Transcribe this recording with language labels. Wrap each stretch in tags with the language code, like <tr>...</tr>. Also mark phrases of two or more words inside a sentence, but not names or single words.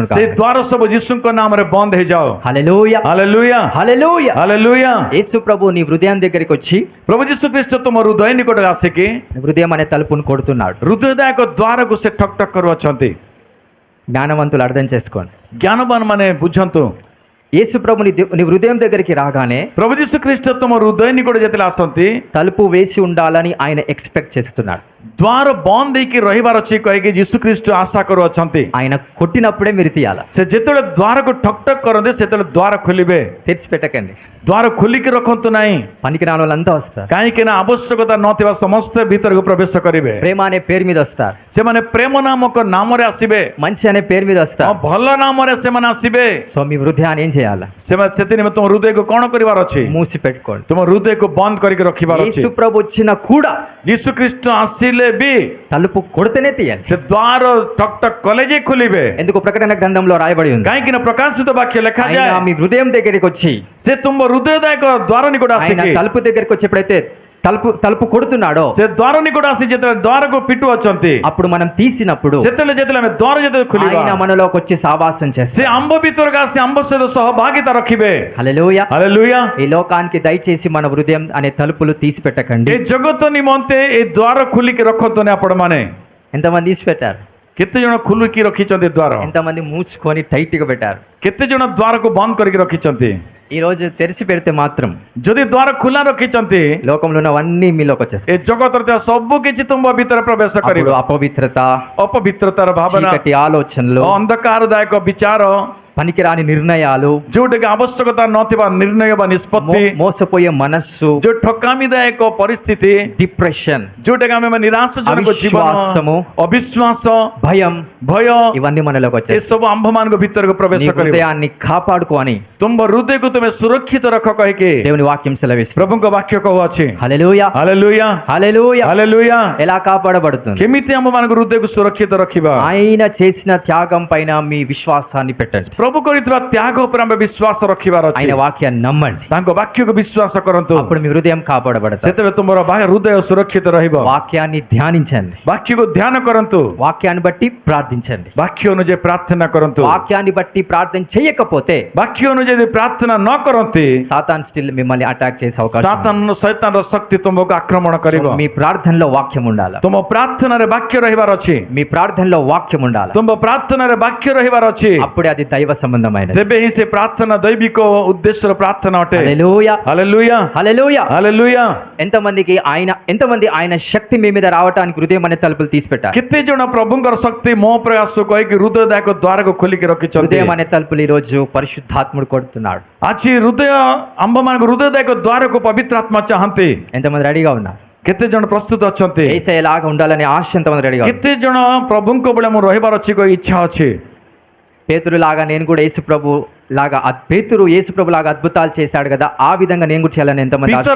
<or>ସେ</or> <te>కాక.</te> <or>ଦ୍ୱାର ସବୁ ଯୀଶୁଙ୍କ ନାମରେ ବନ୍ଦ ହେଇଯାଅ.</or> <te>హల్లెలూయా,</te> <or>ହାଲେଲୁୟା,</or> <te>హల్లెలూయా.</te> <or>ହାଲେଲୁୟା.</or> <te>యేసు ప్రభు నీ హృదయం దగ్గరికి వచ్చి</te> <or>ପ୍ରଭୁ ଯୀଶୁ ଖ୍ରୀଷ୍ଟ ତୁମ ହୃଦୟ ନିକଟରେ ଆସିକି</or> <te>నీ హృదయం అనే తలుపును కొడుతున్నాడు.</te> <or>ହୃଦୟଦାୟକ ଦ୍ୱାରକୁ ସେ ଠକ୍ ଠକ୍ କରୁଅଛନ୍ତି.</or> <te>జ్ఞానవంతులు అర్థం చేసుకోండి.</te> <or>ଜ୍ଞାନବାନ ମାନେ ବୁଝନ୍ତୁ,</or> <te>యేసు ప్రభు నీ హృదయం దగ్గరికి రాగానే</te> <or>ପ୍ରଭୁ ଯୀଶୁ ଖ୍ରୀଷ୍ଟ ତୁମ ହୃଦୟ ନିକଟ ଯେତେବେଳେ ଆସନ୍ତି</or> <te>తలుపు వేసి ఉండాలని ఆయన ఎక్స్పెక్ట్ చేస్తున్నాడు.</te> <or>ଦ୍ୱାର ବନ୍ଦ ହେଇକି ରହିବାର ଅଛି କହିକି ଯୀଶୁ ଖ୍ରୀଷ୍ଟ ଆଶା କରୁଅଛନ୍ତି.</or> <te>ఆయన కొట్టినప్పుడే మీరు తీయాల.</te> <or>ସେ ଯେତେବେଳେ ଦ୍ୱାରକୁ ଠକ୍ ଠକ୍ କରନ୍ତି ସେତେବେଳେ ଦ୍ୱାର ଖୋଲିବେ.</or> <te>తెరిచి పెట్టకండి.</te> <or>ଦ୍ୱାର ଖୋଲିକି ରଖନ୍ତୁ ନାହିଁ,</or> <te>పనికి రాని వాళ్ళంతా వస్తారు.</te> <or>କାହିଁକି ନା ଆବଶ୍ୟକତା ନଥିବା ସମସ୍ତେ ଭିତରକୁ ପ୍ରବେଶ କରିବେ.</or> <te>ప్రేమ అనే పేరు మీద వస్తారు,</te> <or>ସେମାନେ ପ୍ରେମ ନାମକ ନାମରେ ଆସିବେ,</or> <te>మంచి అనే పేరు మీద వస్తారు.</te> <or>ଭଲ ନାମରେ ସେମାନେ ଆସିବେ.</or> <te>సో మీ హృదయాన్ని ఏం చేయాలి?</te> <or>ସେମାନେ ସେଥିନିମେ ତୁମ ହୃଦୟକୁ କଣ କରିବାର ଅଛି?</or> <te>మూసి పెట్టుకోండి.</te> <or>ତୁମ ହୃଦୟକୁ ବନ୍ଦ କରିକି ରଖିବାର ଅଛି.</or> <te>యేసు ప్రభు వచ్చిన కూడా</te> <or>ଯୀଶୁ ଖ୍ରୀଷ୍ଟ ଆସିଲେ ବି</or> <te>తలుపు కొడితేనే తీయాలి.</te> <or>ସେ ଦ୍ୱାର ଠକ୍ ଠକ୍ କଲେ ଯେ ଖୋଲିବେ.</or> <te>ఎందుకు? ప్రకటన గ్రంథంలో రాయబడి ఉంది,</te> <or>କାହିଁକି ନା ପ୍ରକାଶିତ ବାକ୍ୟ</or> <te>ఆయన</te> <or>ଲେଖାଯାଏ</or> <te>మీ హృదయం దగ్గరికి వచ్చి,</te> <or>ସେ ତୁମ ହୃଦୟଦାୟକ ଦ୍ୱାର ନିକଟ</or> <te>ఆయన</te> <or>ଆସିକି</or> <te>తలుపు దగ్గరికి వచ్చి ఎప్పుడైతే తలుపు కొడుతున్నాడో</te> <or>ସେ ଦ୍ୱାର ନିକଟ ଆସି ଯେତେବେଳେ ଦ୍ୱାରକୁ ପିଟୁ ଅଛନ୍ତି</or> <te>అప్పుడు మనం తీసినప్పుడు</te> <or>ଯେତେବେଳେ ଆମେ ଦ୍ୱାର ଯେତେବେଳେ ଖୋଲିବା</or> <te>ఆయన మనలోకి వచ్చి సావాసం</te> <or>ସେ</or> <te>చేస్తాడు.</te> <or>ଆମ୍ଭ ଭିତରକୁ ଆସି ଆମ୍ଭ ସହିତ ସହଭାଗିତା ରଖିବେ.</or> <te>హల్లెలూయా.</te> <or>ହାଲେଲୁୟା.</or> <te>ఈ లోకానికి దయచేసి మన హృదయం అనే తలుపులు తీసి పెట్టకండి.</te> <or>ଏ ଜଗତ ନିମନ୍ତେ ଏ ଦ୍ୱାର ଖୋଲିକି ରଖନ୍ତୁନି ଆପଣମାନେ.</or> <te>ఎంతమంది తీసి పెట్టారు?</te> <or>କେତେ ଜଣ ଖୋଲିକି ରଖିଛନ୍ତି ଦ୍ୱାର?</or> <te>ఎంతమంది మూసుకొని టైట్ గా పెట్టారు?</te> <or>କେତେ ଜଣ ଦ୍ୱାରକୁ ବନ୍ଦ କରିକି ରଖିଛନ୍ତି?</or> <te>ఈ రోజు తెరిచి పెడితే మాత్రం</te> <or>ଯଦି ଦ୍ୱାର ଖୋଲା ରଖିଛନ୍ତି</or> <te>లోకంలో ఉన్నవన్నీ మీలోకి వచ్చేస్తాయి.</te> <or>ଏ ଜଗତରେ ଥିବା ସବୁ କିଛି ତୁମ ଭିତରେ ପ୍ରବେଶ କରିବ.</or> <te>అప్పుడు అపవిత్రత,</te> <or>ଅପବିତ୍ରତାର ଭାବନା,</or> <te>చీకటి ఆలోచనలు,</te> <or>ଅନ୍ଧକାରଦାୟକ ବିଚାର,</or> <te>పనికిరాని నిర్ణయాలు,</te> <or>ଯୋଉଟାକି ଆବଶ୍ୟକତା ନଥିବା ନିର୍ଣ୍ଣୟ ବା ନିଷ୍ପତ୍ତି,</or> <te>మోసపోయే మనస్సు,</te> <or>ଯୋଉ ଠକାମିଦାୟକ ପରିସ୍ଥିତି,</or> <te>డిప్రెషన్,</te> <or>ଯୋଉଟାକି ଆମେ ନିରାଶଜନକ ଜୀବନ,</or> <te>అవిశ్వాసము,</te> <or>ଅବିଶ୍ୱାସ,</or> <te>భయం,</te> <or>ଭୟ,</or> <te>ఇవన్నీ మనలోకి వచ్చేస్తాయి.</te> <or>ଏସବୁ ଆମ୍ଭମାନଙ୍କ ଭିତରକୁ</or> <te>నీ</te> <or>ପ୍ରବେଶ କରିବ.</or> <te>హృదయాన్ని కాపాడుకోని</te> <or>ତୁମ ହୃଦୟକୁ ତୁମେ ସୁରକ୍ଷିତ ରଖ କହିକି</or> <te>దేవుని వాక్యం సెలవిస్తుంది.</te> <or>ପ୍ରଭୁଙ୍କ ବାକ୍ୟ କହୁଅଛି.</or> <te>హల్లెలూయా,</te> <or>ହାଲେଲୁୟା,</or> <te>హల్లెలూయా.</te> <or>ହାଲେଲୁୟା.</or> <te>ఎలా కాపాడబడుతుంది?</te> <or>କେମିତି ଆମ୍ଭମାନଙ୍କ ହୃଦୟକୁ ସୁରକ୍ଷିତ ରଖିବା?</or> <te>ఆయన చేసిన త్యాగం పైన మీ విశ్వాసాన్ని పెట్టండి.</te> <or>ପ୍ରଭୁ କରିଥିବା ତ୍ୟାଗ ଉପରେ ଆମେ ବିଶ୍ୱାସ ରଖିବାର ଅଛି.</or> <te>ఆయన వాక్యాన్ని నమ్మండి.</te> <or>ତାଙ୍କ ବାକ୍ୟକୁ ବିଶ୍ୱାସ କରନ୍ତୁ.</or> <te>అప్పుడు మీ హృదయం కాపాడబడతారు.</te> <or>ସେତେବେଳେ ତୁମର ହୃଦୟ ସୁରକ୍ଷିତ ରହିବ.</or> <te>వాక్యాన్ని ధ్యానించండి.</te> <or>ବାକ୍ୟକୁ ଧ୍ୟାନ କରନ୍ତୁ.</or> <te>వాక్యాన్ని బట్టి ప్రార్థించండి.</te> <or>ବାକ୍ୟ ଅନୁଯାୟୀ ପ୍ରାର୍ଥନା କରନ୍ତୁ.</or> <te>వాక్యాన్ని బట్టి ప్రార్థన చేయకపోతే</te> <or>ବାକ୍ୟ ଅନୁଯାୟୀ ଯଦି ପ୍ରାର୍ଥନା ନ କରନ୍ତି</or> <te>సాతాన్ స్టిల్ మిమ్మల్ని అటాక్ చేసే అవకాశం ఉంది.</te> <or>ଶୈତାନର ଶକ୍ତି ତୁମକୁ ଆକ୍ରମଣ କରିବ.</or> <te>సో మీ ప్రార్థనలో వాక్యం ఉండాలి.</te> <or>ତୁମ ପ୍ରାର୍ଥନାରେ ବାକ୍ୟ ରହିବାର ଅଛି.</or> <te>మీ ప్రార్థనలో వాక్యం ఉండాలి.</te> <or>ତୁମ ପ୍ରାର୍ଥନାରେ ବାକ୍ୟ ରହିବାର ଅଛି.</or> <te>అప్పుడే అది దైవ సంబంధమైనది.</te> <or>ତେବେ ହିଁ ସେ ପ୍ରାର୍ଥନା ଦୈବିକ ଉଦ୍ଦେଶ୍ୟର ପ୍ରାର୍ଥନା ଅଟେ.</or> <te>హల్లెలూయా,</te> <or>ହାଲେଲୁୟା,</or> <te>హల్లెలూయా.</te> <or>ହାଲେଲୁୟା.</or> <te>ఎంతమంది ఆయన శక్తి మీ మీద రావడానికి హృదయం అనే తలుపులు తీసి పెట్టారు?</te> <or>କେତେ ଜଣ ପ୍ରଭୁଙ୍କର ଶକ୍ତି ମୋ ପ୍ରୟାସ କହିକି ହୃଦୟଦାୟକ ଦ୍ୱାରକୁ ଖୋଲିକି ରଖିଛନ୍ତି.</or> <te>హృదయం అనే తలుపులు ఈ రోజు పరిశుద్ధాత్ముడు కొడుతున్నాడు.</te> <or>ଆଜି ହୃଦୟ ଆମ୍ଭମାନଙ୍କ ହୃଦୟଦାୟକ ଦ୍ୱାରକୁ ପବିତ୍ର ଆତ୍ମା ଚାହାନ୍ତି.</or> <te>ఎంతమంది రెడీగా ఉన్నారు?</te> <or>କେତେ ଜଣ ପ୍ରସ୍ତୁତ ଅଛନ୍ତି?</or> <te>యేసయ్యలాగా ఉండాలనే ఆశ ఎంతమంది రెడీగా ఉన్నారు?</te> <or>କେତେ ଜଣ ପ୍ରଭୁଙ୍କ ଭଳିଆ ମୁଁ ରହିବାର ଅଛି କହି ଇଚ୍ଛା ଅଛି?</or> <te>పేతురు లాగా నేను కూడా యేసుప్రభు లాగా పేతురు యేసుప్రభు లాగా అద్భుతాలు చేశాడు కదా, ఆ విధంగా నేను కూడా చేయాలని ఎంతమంది ఆశ?</te>